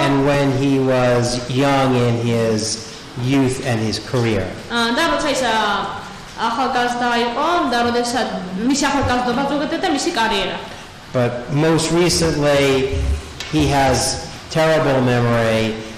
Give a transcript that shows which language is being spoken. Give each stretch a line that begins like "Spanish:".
English: and when he was young in his youth and his career.
Georgian: და როცა ის ახალგაზრდა იყო და როდესაც მისი ახალგაზრდობა ზოგადად და მისი კარიერა.
English: But most recently, he has terrible memory.